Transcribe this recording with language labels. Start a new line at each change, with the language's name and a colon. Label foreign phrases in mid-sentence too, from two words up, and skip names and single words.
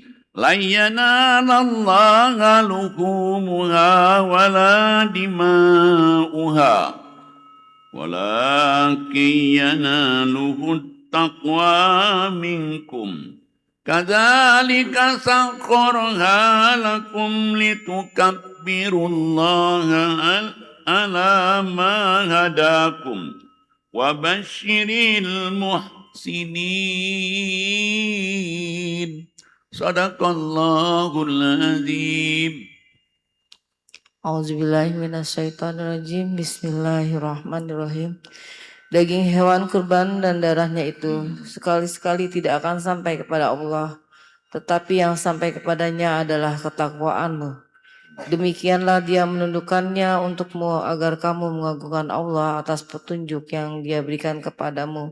Arabic: لن ينال الله لحومها ولا دماؤها ولكن يناله التقوى منكم. كذلك سخرها لكم لتكبروا الله على ما هداكم وبشر المحسنين. صدق الله العظيم. أعوذ بالله من الشيطان الرجيم. بسم الله الرحمن الرحيم.
Indonesian: Daging hewan kurban dan darahnya itu sekali-sekali tidak akan sampai kepada Allah tetapi yang sampai kepadanya adalah ketakwaanmu. Demikianlah dia menundukkannya untukmu agar kamu mengagungkan Allah atas petunjuk yang dia berikan kepadamu.